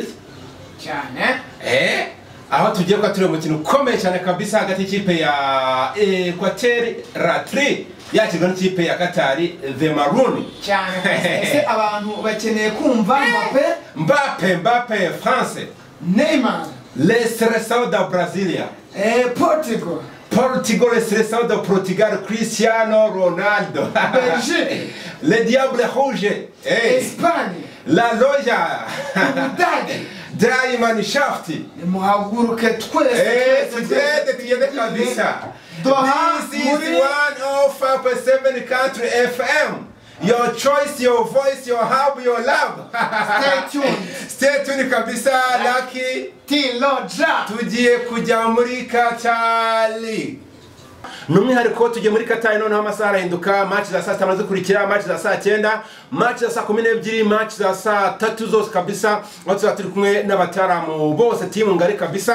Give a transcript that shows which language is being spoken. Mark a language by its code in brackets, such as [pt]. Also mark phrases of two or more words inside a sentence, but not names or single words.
[rw] cyane. Aho tugiye kwa turi mu kintu ukomeye cyane kabisa hagati y'ikipe ya Qatar Ratri yakirwa n'ikipe ya Qatar the Maroon cyane. Ese abantu bakeneye kumva Mbappe France, Neymar, [fr] les [pt] Seleção da [fr] Brasília, Portugal, les [pt] Seleção da [fr] Portugal, Cristiano Ronaldo, [rw] Belgique, [fr] le Diable Rouge, [rw] Espagne, la Loja, Diamond Shaft, muhaguruke twese tugende kabisa. [en] This is 105.7 Country FM. Your choice, your voice, your hub, your love. Stay tuned kabisa. Lucky [rw] Tiloja. Tugiye kujya muri Qatar. Numwihariko tugiye muri Qatar noneho amasaha arahinduka, match za saa 7 zikurikira, match za saa 9, match za saa 12, match za saa 3 zose kabisa. Aho turi kumwe n'abataramu bose team ngari kabisa.